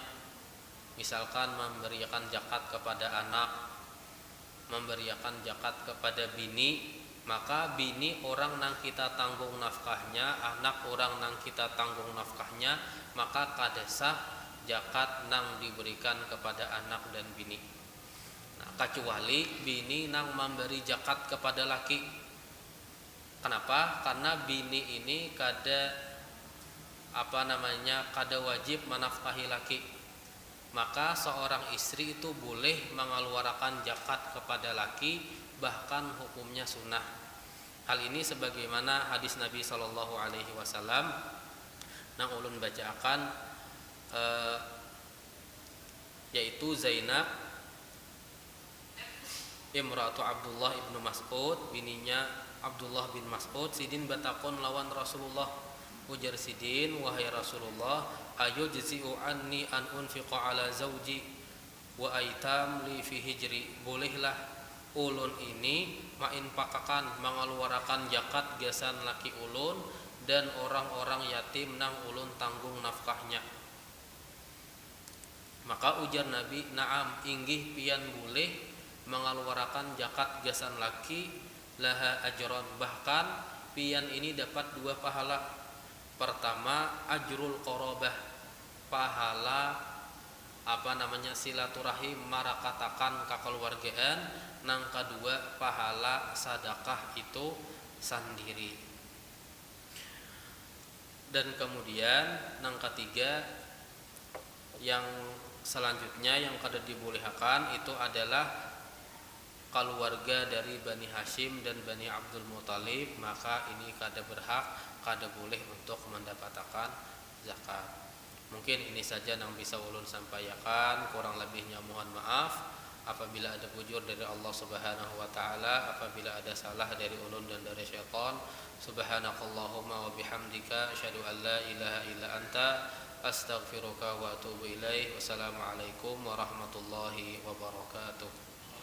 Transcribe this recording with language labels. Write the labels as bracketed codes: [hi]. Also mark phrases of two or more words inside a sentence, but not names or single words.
[bjn] Misalkan memberikan zakat kepada anak, memberikan zakat kepada bini, maka bini orang nang kita tanggung nafkahnya, anak orang nang kita tanggung nafkahnya, maka kada sah zakat nang diberikan kepada anak dan bini. Nah, kecuali bini nang memberi zakat kepada laki. Kenapa? Karena bini ini kada wajib menafkahi laki. Maka seorang istri itu boleh mengeluarkan zakat kepada laki, bahkan hukumnya sunnah. Hal ini sebagaimana hadis Nabi [ar] صلى الله عليه وسلم [bjn] nang ulun bacakan, yaitu Zainab imratu Abdullah ibnu Mas'ud, bininya Abdullah bin Mas'ud, sidin batakon lawan Rasulullah. Ujar sidin, wahai Rasulullah, [ar] أيجزئ عني أن أنفق على زوجي و أيتام لي في حجري, [bjn] bolehlah ulun ini main pakakan mengeluarkan zakat gasan laki ulun dan orang-orang yatim nang ulun tanggung nafkahnya. Maka ujar Nabi, na'am, inggih pian boleh mengeluarkan zakat gasan laki, [ar] لها أجران, [bjn] bahkan pian ini dapat 2 pahala. Pertama, [ar] أجر القرابة, [bjn] pahala silaturahim marakatakan kekeluargaan. Nang kedua, pahala sedekah itu sendiri. Dan kemudian nang ketiga, yang selanjutnya yang kada dibolehkan itu adalah keluarga dari Bani Hashim dan Bani Abdul Muthalib, maka ini kada berhak, kada boleh untuk mendapatkan zakat. Mungkin ini saja yang bisa ulun sampaikan, kurang lebihnya mohon maaf. Apabila ada bujur dari Allah [ar] سبحانه و تعالى, [bjn] apabila ada salah dari ulun dan dari syaitan, [ar] سبحانك اللهم و بحمدك أشهد أن لا إله إلا أنت أستغفرك و أتوب إليك. والسلام عليكم ورحمة الله وبركاته.